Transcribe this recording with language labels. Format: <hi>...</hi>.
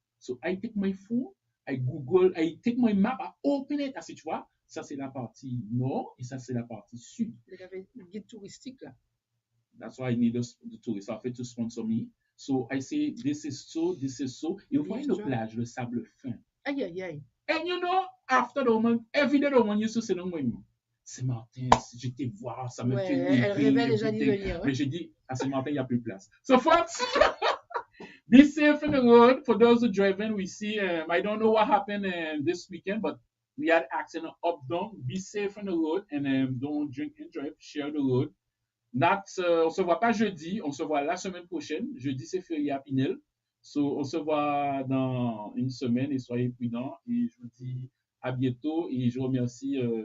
<en>So I take my phone, I Google, I take my map, I open it. I say,</en> <fr>tu vois, ça c'est la partie nord et ça c'est la partie sud. Il y avait un guide touristique là.</fr> <en>That's why I need the tourist office to sponsor me. So I say, this is so.</en> <fr>Et vous voyez le plage, le sable fin. Aïe, aïe, aïe.</fr> <en>And you know, after the woman, every day the woman used to say,</en> <fr>non, Saint-Martin, j'étais voir, ça me fait rêver. Elle rêvait déjà d'y venir. Mais j'ai dit, à Saint-Martin, il n'y a plus de place.</fr> <en>So folks, be safe in the road. For those who driving, we see, I don't know what happened this weekend, but we had accident up, down. Be safe in the road and don't drink and drive, share the road.</en> <fr>On se voit pas jeudi, on se voit la semaine prochaine. Jeudi, c'est férié à Pinel. So, on se voit dans une semaine et soyez prudents. Et je vous dis à bientôt et je remercie</fr>